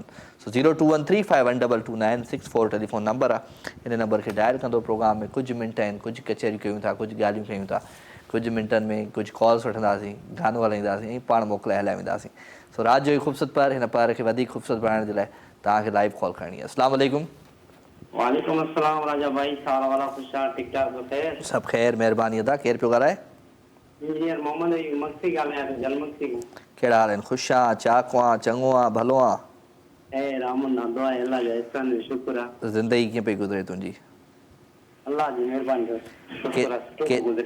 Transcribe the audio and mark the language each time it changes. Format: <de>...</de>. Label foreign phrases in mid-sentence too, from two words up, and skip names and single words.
<sd>सो 0213512296 टेलीफोन नंबर आहे। हिन नंबर खे डायल कंदो प्रोग्राम में कुझु मिंट आहिनि, कुझु कचहरियूं कयूं था, कुझु ॻाल्हियूं कयूं था, कुझु मिंटनि में कुझु कॉल्स वठंदासीं, गानो हलाईंदासीं ऐं पाण मोकिलाए हलाए वेंदासीं। सो राति जो ई ख़ूबसूरत पर, हिन पर खे वधीक ख़ूबसूरत बणाइण जे लाइ तव्हांखे</sd> <en>live call</en> <sd>करणी आहे।</sd> <ar>السلام عليكم. وعليكم السلام</ar> <sd>राजा भाई, सारा वाला खुशहाल ठीक ठाक ख़ैर? सब ख़ैर, महिरबानी अदा। केरु पियो ॻाल्हाए? इंजीनियर मोहम्मद अयूब मक्सी ॻाल्हायां थो, जलमक्सी खां। कहिड़ा हाल आहिनि? ख़ुशि आहियां, चाक आहियां, चङो आहियां, भलो आहियां? ऐं रामन नादो आहे, अल्लाह जो एहसान जो शुक्र आहे। ज़िंदगी कीअं पई गुज़रे तुंहिंजी? अल्लाह जी महिरबानी जो शुक्र आहे, सुठो गुज़रे।</sd>